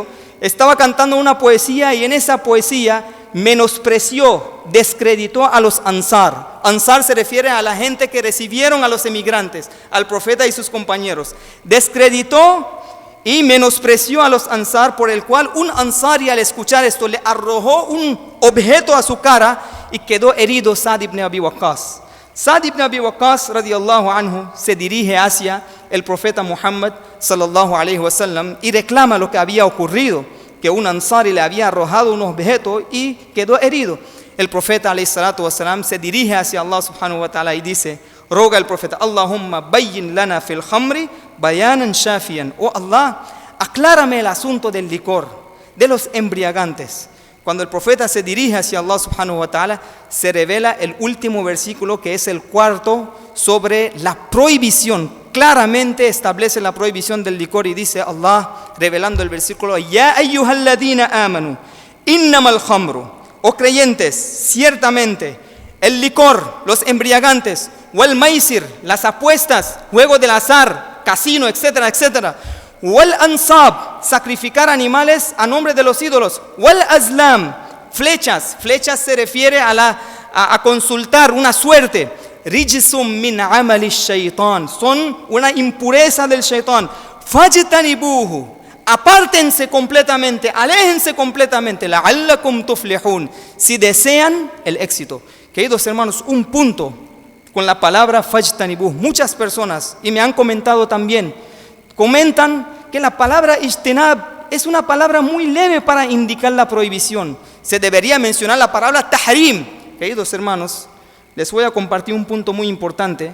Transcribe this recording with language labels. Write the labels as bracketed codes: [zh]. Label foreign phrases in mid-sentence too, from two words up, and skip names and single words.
[es] Estaba cantando una poesía y en esa poesía menospreció, descreditó a los Ansar. Ansar se refiere a la gente que recibieron a los emigrantes, al profeta y sus compañeros. Descreditó y menospreció a los Ansar, por el cual un Ansari al escuchar esto le arrojó un objeto a su cara y quedó herido Sa'd ibn Abi Waqqas. Sa'd ibn Abi Waqqas, [ar] رضي الله عنه, [es] se dirige hacia el profeta Muhammad, [ar] صلى الله عليه وسلم, [es] y reclama lo que había ocurrido, que un ansari le había arrojado un objeto y quedó herido. El profeta, [ar] عليه الصلاة والسلام, [es] se dirige hacia [ar] الله سبحانه وتعالى [es] y dice, roga el profeta, [ar] اللهم بين لنا في الخمر بيانا شافيا. [es] Oh Allah, aclárame el asunto del licor, de los embriagantes. Cuando el profeta se dirige hacia [ar] الله سبحانه وتعالى, [es] se revela el último versículo, que es el cuarto, sobre la prohibición. Claramente establece la prohibición del licor y dice Allah, revelando el versículo: [ar] يا أيها الذين آمنوا إنما الخمر. [es] Oh creyentes, ciertamente el licor, los embriagantes, [ar] والميسر, [es] las apuestas, juego del azar, casino, etcétera, etcétera. [ar] والأنصاب, [es] sacrificar animales a nombre de los ídolos. [ar] والأزلام, [es] flechas se refiere a consultar una suerte. [ar] رجس من عمل الشيطان, [es] son una impureza del shaitán. Fajtanibuhu, apártense completamente, aléjense completamente. [ar] لعلكم تفلحون, [es] si desean el éxito. Queridos hermanos, un punto con la palabra fajtanibuhu. Muchas personas, y me han comentado también, comentan que la palabra ijtinab es una palabra muy leve para indicar la prohibición. Se debería mencionar la palabra tahrim. Queridos hermanos, les voy a compartir un punto muy importante.